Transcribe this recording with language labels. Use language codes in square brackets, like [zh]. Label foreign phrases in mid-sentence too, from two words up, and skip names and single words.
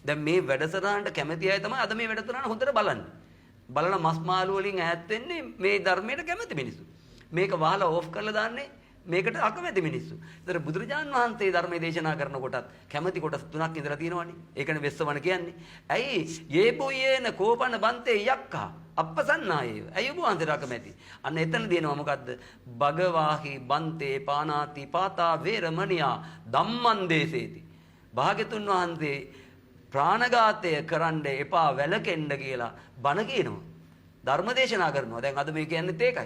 [si] දැන් මේ වැඩසටහනට කැමති අය තමයි අද මේ වැඩසටහන හොඳට බලන්නේ. බලන මස් මාළු වලින් ඈත් වෙන්නේ මේ ධර්මයට කැමති මිනිස්සු. මේක වහලා ඕෆ් කරලා දාන්නේ මේකට අකමැති මිනිස්සු. ඒතර බුදුරජාන් වහන්සේ ධර්මයේ දේශනා කරනකොටත් කැමැති කොටස් තුනක් ඉඳලා තියෙනවනේ. ඒකනේ වෙස්සවන කියන්නේ. [pi] ඇයි යේබොයේන කෝපන බන්තේ යක්ඛා අප්පසන්නායේව. [si] ඇයි ඔබ වහන්සේට අකමැති? අන්න එතන දෙනවා මොකද්ද? [pi] භගවාහි බන්තේ පානාති පාතා වේරමණියා ධම්මං දේසේති. [si] භාග්‍යතුන් වහන්සේ ප්‍රාණඝාතය කරන්න එපා වැළකෙන්න කියලා බණ කියනවා. ධර්ම දේශනා කරනවා. දැන් අද මේ කියන්නේත් ඒකයි.